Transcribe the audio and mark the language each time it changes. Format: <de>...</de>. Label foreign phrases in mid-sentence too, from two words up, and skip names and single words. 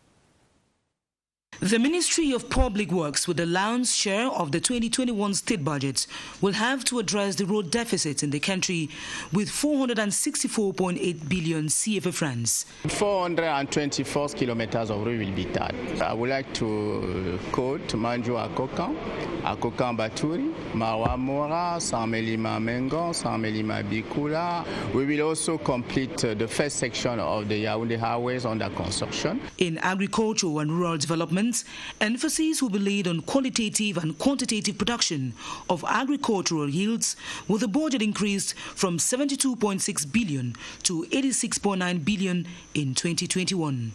<en>The Ministry of Public Works, with the lion's share of the 2021 state budget, will have to address the road deficit in the country with 464.8 billion CFA francs. 424 kilometers of road will be done. I would like to quote Manjo Akokan, Akokan Baturi, Marwa Mora, Samelima Mengon, Samelima Bikula. We will also complete the first section of the Yaoundé highways under construction. In agriculture and rural development, emphasis will be laid on qualitative and quantitative production of agricultural yields, with the budget increased from 72.6 billion to 86.9 billion in 2021.</en>